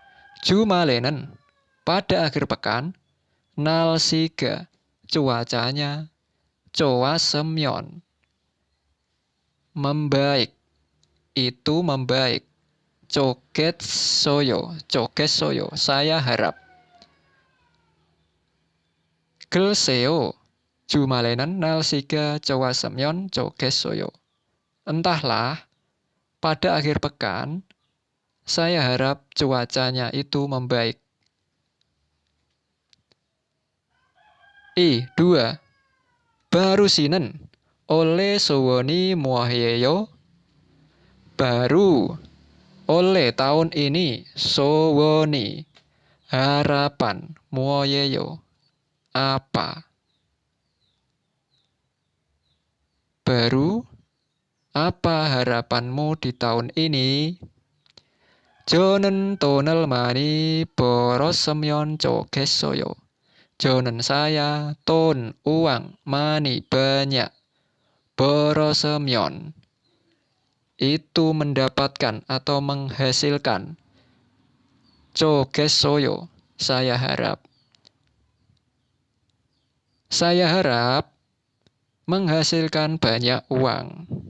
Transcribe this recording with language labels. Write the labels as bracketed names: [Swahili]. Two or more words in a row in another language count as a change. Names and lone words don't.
[Indonesian] Jumalenen, pada akhir pekan, 날씨가 cuacanya 좋았으면 membaik, itu membaik. [Korean] 좋겠어요, 좋겠어요, [Indonesian] saya harap. [Korean] 글쎄요, 주말에는 날씨가 좋았으면 좋겠어요. [Indonesian] Entahlah, pada akhir pekan, saya harap cuacanya itu membaik. 2. [Korean] 바루시는 올해 소원이 뭐예요? [Indonesian] Baru, oleh tahun ini, 소원이, harapan, 뭐예요? Apa? Baru, apa harapanmu di tahun ini? [Korean] 저는 돈을 많이 벌었으면 좋겠어요. [Indonesian] 저는 saya, 돈, uang, 많이, banyak, 벌었으면, itu mendapatkan atau menghasilkan. 좋겠어요, saya harap. Saya harap menghasilkan banyak uang.